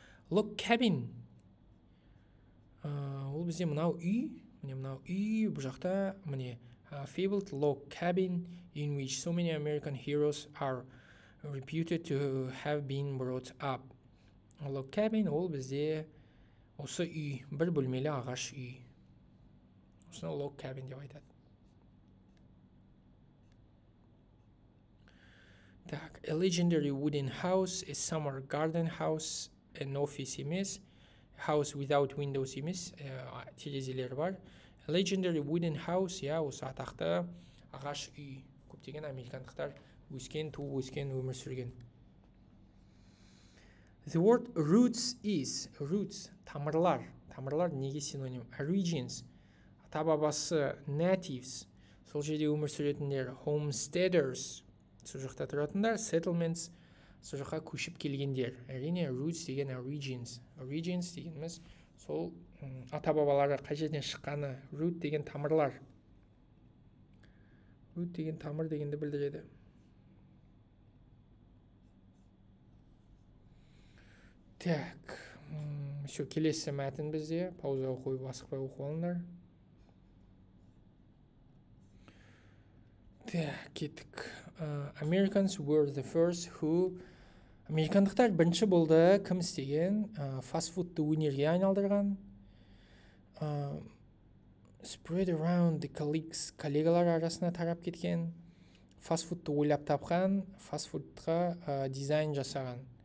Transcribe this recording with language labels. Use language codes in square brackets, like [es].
[en] Log cabin [kk] ол бізде мынау үй, міне мынау үй, бұл жақта міне [en] fabled log cabin in which so many American heroes are reputed to have been brought up. [kk] Log cabin ол бізде осы үй, бір бөлмелі ағаш үй. Осыны log cabin деп айтады. [en] Так, a legendary wooden house, a summer garden house, an office емес, house without windows емес, [kk] терезелер бар. [en] A legendary wooden house, [kk] я осы атақты ағаш үй. Көптеген американдықтар өскен, туып өскен, өмір сүрген. [en] The word roots is, roots, [kk] тамырлар. Тамырлар неге синоним? Origins, ата-бабасы, natives, сол жерде өмір сүретіндер, homesteaders, сол жақта тұратындар, settlements, сол жаққа көшіп келгендер. Әрине, roots деген origins. Origins дегеніміз сол ата-бабалары қай жерден шыққаны. Root деген тамырлар. Root деген тамыр дегенді білдіреді. Так, все, келесі мәтін бізде. Паузаға қойып асықпай оқып алыңдар. Так, кеттік. [en] Americans were the first who... [kk] Американдықтар бірінші болды, кім істеген? Фастфудты өнерге айналдырған. [en] Spread around the colleagues, [kk] коллегалар арасына тарап кеткен. Фастфудты ойлап тапқан, фастфудқа дизайн жасаған.